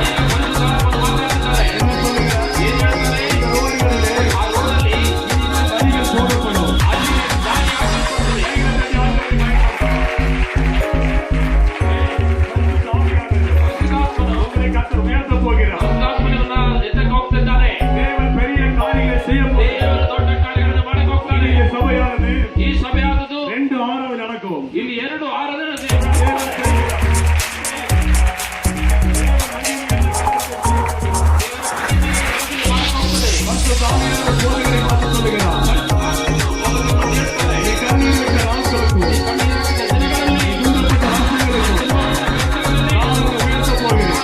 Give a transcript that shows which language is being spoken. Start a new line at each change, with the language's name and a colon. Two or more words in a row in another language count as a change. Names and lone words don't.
Tamil: என்ன சொல்லுகிறார்? இந்த ரோடுகளிலே வரிகள் போடப்படும். உங்களை கர்த்தர் உயர்த்த போகிறார்.
Kannada: ಹೋಗ್ತಿದ್ದಾನೆ.
Tamil: தேவன் பெரிய காரியங்களை செய்ய போகிறார்.
Kannada: ದೇವರು ದೊಡ್ಡ ಕಾರ್ಯಗಳನ್ನು ಮಾಡಕ್ಕೆ ಹೋಗ್ತಾನೆ.
Tamil: இந்த சபையானது
Kannada: ಈ ಸಭೆಯಾದದು
Tamil: 2 ஆறாவது நடக்கும்.
Kannada: ಇಲ್ಲಿ 2 ಆರಾಧನೆ
Tamil: தேவன் செய்கிறார். பரிசுத்த ஆவியானவர் போதகரை பார்த்து சொல்லுகிறார், நீ கண்ணீர் விட்ட நாட்களுக்கும் துன்பப்பட்ட நாட்களுக்கும் நான் உன்னை உயர்த்தப் போகிறேன்.